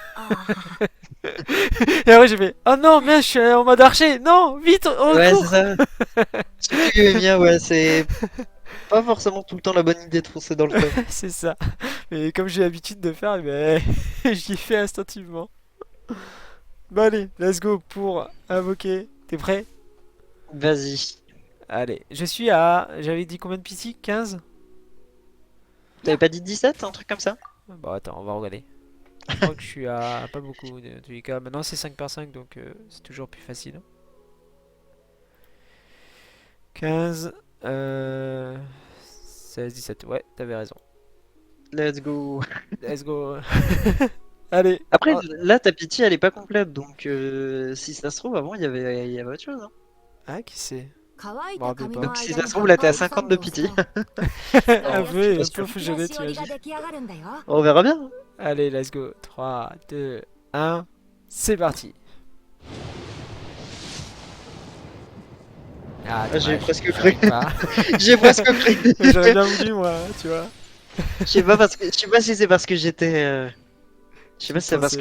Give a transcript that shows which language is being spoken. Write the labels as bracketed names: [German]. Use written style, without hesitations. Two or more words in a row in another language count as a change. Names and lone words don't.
[French] Et après j'ai fait oh non mais je suis en mode archer, non vite au Ouais, c'est recours. ça. Surtout Yoimiya, ouais, c'est pas forcément tout le temps la bonne idée de foncer dans le tas. C'est ça. Mais comme j'ai l'habitude de faire, mais j'y fais instinctivement. Bah allez, [English] let's go [French] pour invoquer. T'es prêt? Vas-y. Allez, je suis à. J'avais dit combien de PC? 15. T'avais pas dit 17, un truc comme ça? Bon, attends, on va regarder. Je crois que je suis à pas beaucoup de tous les cas. Maintenant, c'est 5 par 5, donc c'est toujours plus facile. 15, 16, 17. Ouais, t'avais raison. [English] Let's go. Let's go. [French] Allez. Après, Oh. là, ta pitié, elle est pas complète, donc si ça se trouve, avant, il y avait autre chose, hein. Ah, qui c'est? Je me [Japanese] 乾いた [French] rappelle [Japanese] 髪 [French] pas. [Japanese] の [French] Donc si [Japanese] 間 [French] ça [Japanese] に [French] se [Japanese] 葉 [French] trouve, [Japanese] っ [French] là, t'es [Japanese] ぱ [French] à [Japanese] を挟 [French] 50 [Japanese] ん [French] de [Japanese] でおくと [French] pitié. Un [Japanese] よ [French] Je suis peu, pas un peu sûr. [Japanese] 引き [French] fougeonné, [Japanese] 出し [French] tu [Japanese] 折 [French] m'as [Japanese] りが [French] dit. [Japanese] 出来上がるんだよ [French] On verra bien. Allez, [English] let's go. 3, 2, 1. [French] C'est parti. Ah, Ah, j'ai dommage, presque cru. j'arrive pas. J'ai presque cru. J'aurais bien voulu, moi, tu vois. Je sais pas si c'est parce que je sais Tu pas y si c'est parce que